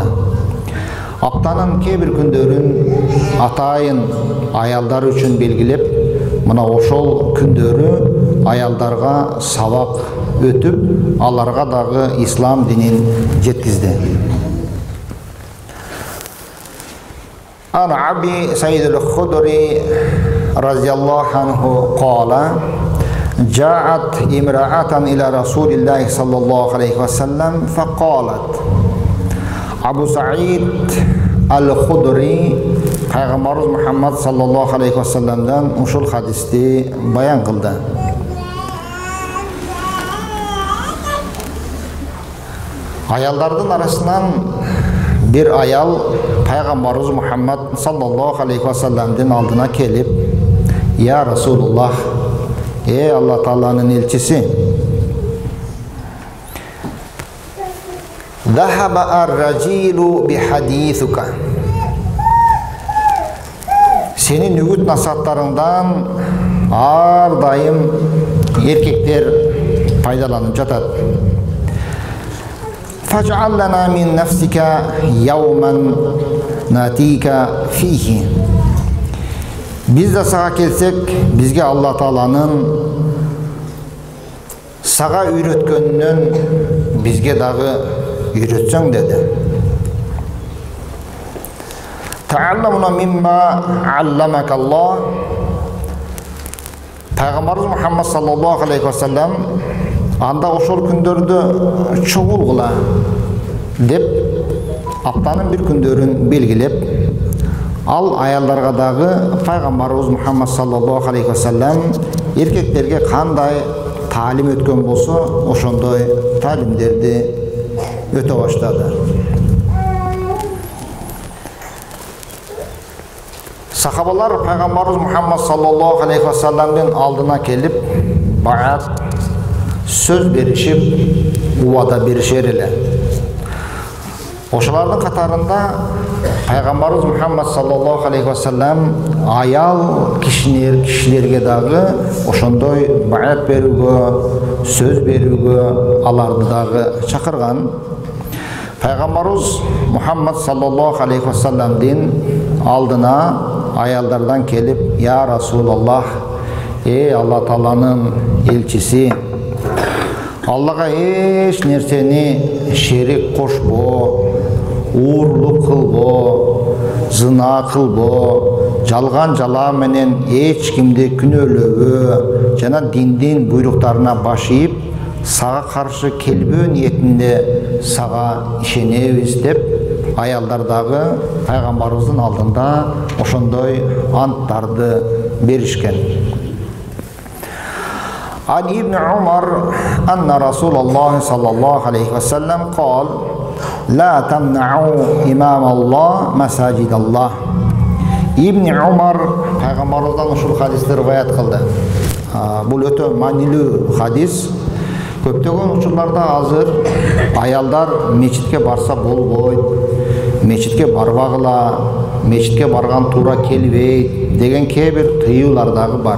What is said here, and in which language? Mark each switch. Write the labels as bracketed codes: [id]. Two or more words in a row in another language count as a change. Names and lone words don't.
[ky] Аптанын кээ бир күндөрүн атайын аялдар үчүн белгилеп, мына ошол күндөрү аялдарга сабак өтүп, аларга дагы ислам динин жеткизди. [ar] عن أبي سعيد الخدري رضي الله عنه qala جاءت امرأة إلى رسول الله صلى الله عليه وسلم فقالت. [ky] Abu Sa'id al-Khudri Пайгамбарыбыз Мухаммад [ar] صلى الله عليه وسلم [ky] ушул хадисти баян кылды. Аялдардын арасынан бир аял Пайгамбарыбыз Мухаммад [ar] صلى الله عليه وسلم [ky] алдына келип: [ar] "يا رسول الله, [ky] Алла Тааланын элчиси, [ar] ذهب الرجال بحديثك. [ky] Сенин үгүт насааттарыңдан ар дайым эркектер пайдаланып жатат. [ar] فاجعل لنا من نفسك يوما نأتيك فيه. [ky] Biz de сага келсек, бизге Алла Тааланын сага үйрөткөнүнөн бизге дагы үйрөтсөң деди. [ar] تعلمنا مما علمك الله. [ky] Пайгамбарыбыз Мухаммад [ar] صلى الله عليه وسلم [ky] анда ошол күндөрдө чогул кыла деп аптанын бир күндөрүн белгилеп, ал аялдарга дагы Пайгамбарыбыз Мухаммад [ar] صلى الله عليه وسلم [ky] эркектерге кандай таалим өткөн болсо, ошондой таалимдерди өтө баштады. Сахабалар Пайгамбарыбыз Мухаммад [ar] صلى الله عليه وسلم [ky] алдына келип, баат сөз беришип, убада беришер эле. Ошолардын катарында Пайгамбарыбыз Мухаммад [ar] صلى الله عليه وسلم [ky] аял кишилерге дагы ошондой баат берүүгө, сөз берүүгө аларды дагы чакырган. Пайгамбарыбыз Мухаммад [ar] صلى الله عليه وسلم [ky] алдына аялдардан келип: [ar] "يا رسول الله, [ky] Алла Тааланын элчиси, Аллага эч нерсени шерик кошпо, уурлук кылбо, зына кылбо, жалган жала менен эч кимди күнөөлөбө жана диндин буйруктарына баш ийип, сага каршы келбөө ниетинде сага ишенебиз" деп аялдар дагы пайгамбарыбыздын алдында ошондой анттарды беришкен. [ar] عن ابن عمر أن رسول الله صلى الله عليه وسلم قال لا تمنعوا إمام الله مساجد الله. [ky] Ibn Umar пайғамбарымыздан ушул хадисти риваят кылды. Бул өтө маанилүү хадис. Көптөгөн учурларда азыр аялдар мечитке барса болбойт, мечитке барбагыла, мечитке барган туура келбейт деген кээ бир тыюулар дагы бар.